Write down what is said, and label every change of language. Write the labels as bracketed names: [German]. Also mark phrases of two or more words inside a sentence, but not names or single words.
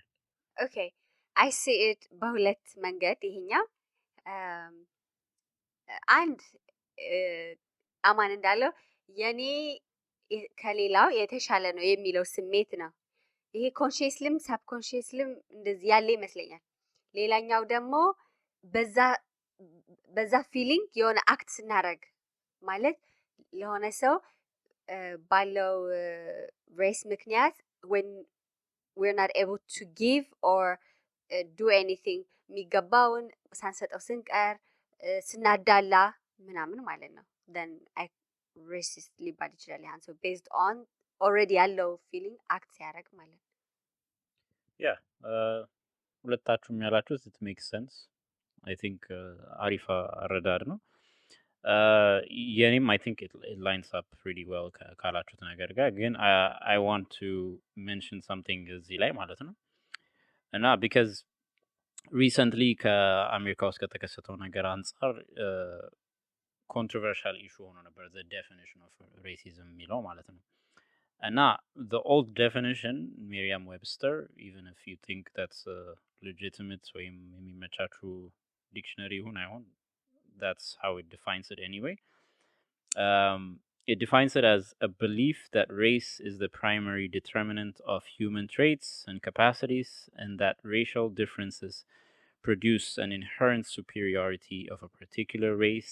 [English] OK I see it [Amharic] በሁለት መንገድ ይሄኛው አንድ አማን እንዳለው የኔ ከሌላው የተሻለ ነው የሚለው ስሜት ነው። ይሄ [English] consciously subconsciously [Amharic] እንደዚህ ያለ ይመስለኛል። ሌላኛው ደግሞ በዛ ፊሊንግ የሆነ አክት ስናደርግ ማለት ለሆነ ሰው ባለው ሬስ ምክንያት [English] when we're not able to give or do anything [Amharic] የሚገባውን ሳንሰጠው ስንቀር ስናዳላ ምናምን ማለት ነው then ሬሲስት ሊባል ይችላል ያን ሰው [English] based on already [Amharic] ያለው [English] feeling act [Amharic] ሲያደርግ ማለት ነው። ያ ሁለታችሁም ያላችሁት [English] it makes sense. I think [Amharic] አሪፍ አረዳድ ነው። የኔም [English] I think it lines up pretty well [Amharic] ካላችሁት ነገር ጋር [English] ግን I want to mention something [Amharic] እዚህ ላይ ማለት ነው እና [English] because recently [Amharic] ከአሜሪካ ውስጥ ከተከሰተው ነገር አንጻር [English] controversial issue [Amharic] ሆኖ ነበር [English] the definition of racism [Amharic] የሚለው ማለት ነው እና [English] the old definition Merriam-Webster even if you think that's legitimate [Amharic] ወይም የሚመቻችሁ ዲክሽነሪ ይሁን አይሆን [English] that's how it defines it anyway. It defines it as a belief that race is the primary determinant of human traits and capacities, and that racial differences produce an inherent superiority of a particular race.